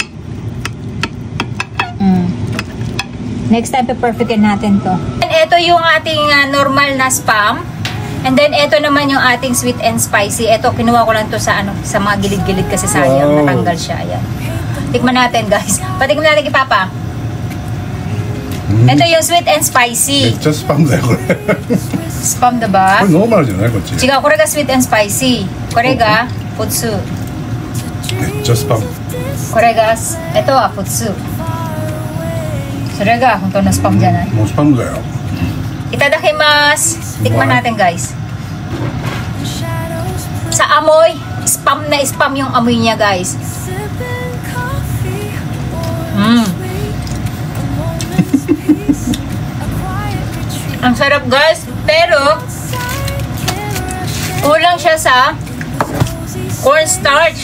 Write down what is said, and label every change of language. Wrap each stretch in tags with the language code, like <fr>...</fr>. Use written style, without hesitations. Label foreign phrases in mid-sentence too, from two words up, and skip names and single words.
<tl>Next time, pe-perfectin natin to. And ito yung ating normal na spam. And then, ito naman yung ating</tl> <en>sweet and spicy.</en> <tl>Ito, kinuha ko lang to sa, sa mga gilid-gilid kasi sayang. Wow. Natanggal siya. Ayan. Tikman natin, guys. Patikman natin kay Papa. Ito yung</tl> <en>sweet and spicy.</en> <ja>めっちゃスパムだよこれ。 Spam だば? これノーマルじゃないこっち。違う、これが</ja> <en>sweet and spicy.</en> <ja>これが futsu. めっちゃスパム。これが、itoは futsu. それが本当のスパムじゃない。もうスパムだよ。</ja> <tl>いただきます。Tikman natin, guys. Sa amoy, spam na spam yung amoy niya, guys. Ang sarap, guys. Pero kulang siya sa cornstarch.</tl>